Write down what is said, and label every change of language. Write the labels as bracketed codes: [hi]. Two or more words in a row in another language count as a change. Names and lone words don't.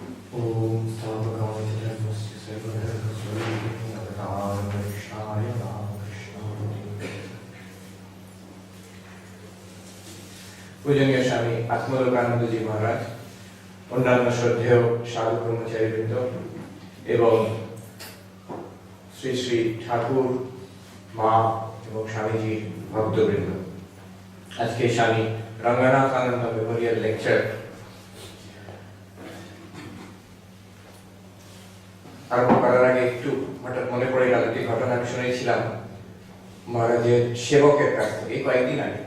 [sa] ओम स्थापकामचित्रस्य सर्वधर्मस्वरूपिणे अवतारकृष्णाय रामकृष्णाय। [bn] পূজনীয় স্বামী আত্মলোকানন্দ জী মহারাজ, অন্যান্য শ্রদ্ধেয় সাধু ব্রহ্মচারীবৃন্দ এবং শ্রী শ্রী ঠাকুর মা এবং স্বামীজির ভক্তবৃন্দ, আজকে স্বামী রঙ্গনাথানন্দ মেমোরিয়াল লেকচার আরম্ভ করার আগে একটু হঠাৎ মনে পড়ে গেল একটি ঘটনা আমি শুনেছিলাম মহারাজের সেবকের কাছ থেকে কয়েকদিন আগে।